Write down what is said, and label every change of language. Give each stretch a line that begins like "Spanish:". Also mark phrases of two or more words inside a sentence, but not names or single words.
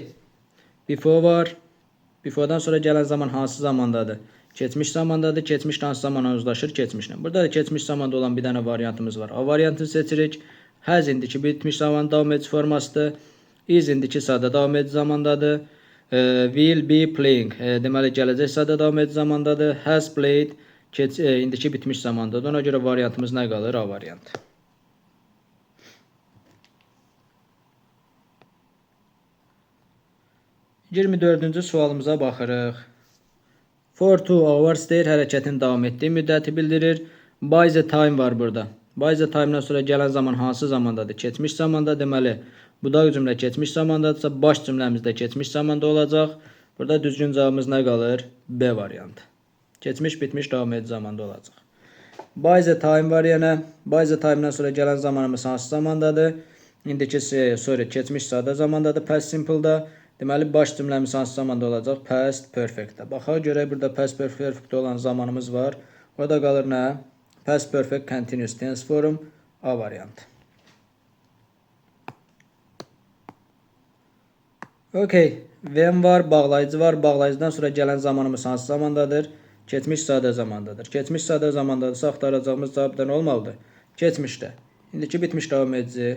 Azerbaijani: Before var. Before'dan sonra gələn zaman hansı zamandadır? Keçmiş zamandadır. Keçmiş hansı zamana uzlaşır? Keçmişlə. Burada da keçmiş zamanda olan bir dənə variantımız var. A variantını seçirik. Has indiki bitmiş zaman davam edici formasıdır. Is indiki sadə davam edici zamandadır.
English: Will be playing.
Azerbaijani: Deməli gələcək sadə davam edici zamandadır.
English: Has played
Azerbaijani: indiki bitmiş zamandadır. Ona görə variantımız nə qalır? A variantı. Yirmi dördüncü sualımıza baxırıq.
English: For 2 hours
Azerbaijani: deyir, hərəkətin davam etdiyi müddəti bildirir.
English: By the time
Azerbaijani: var burada.
English: By the time-
Azerbaijani: dan sonra gələn zaman hansı zamandadır? Keçmiş zamanda. Deməli, budaq cümlə keçmiş zamandadırsa, baş cümləmiz də keçmiş zamanda olacaq. Burada düzgün cavabımız nə qalır? B variantı. Keçmiş, bitmiş, davam edici zamanda olacaq.
English: By the time
Azerbaijani: var yenə.
English: By the time-
Azerbaijani: dan sonra gələn zamanımız hansı zamandadır? İndiki keçmiş sadə zamandadır,
English: past simple-
Azerbaijani: da. Deməli, baş cümləmiz hansı zamanda olacaq?
English: Past perfect-də.
Azerbaijani: Baxaq görək, burada
English: past perfect
Azerbaijani: olan zamanımız var. O da qalır nə?
English: Past perfect continuous tense form
Azerbaijani: A variantı. Okay. When var, bağlayıcı var. Bağlayıcıdan sonra gələn zamanımız hansı zamandadır? Keçmiş sadə zamandadır. Keçmiş sadə zamandadırsa axtaracağımız cavab da nə olmalıdır? Keçmişdə. İndiki bitmiş davam edici.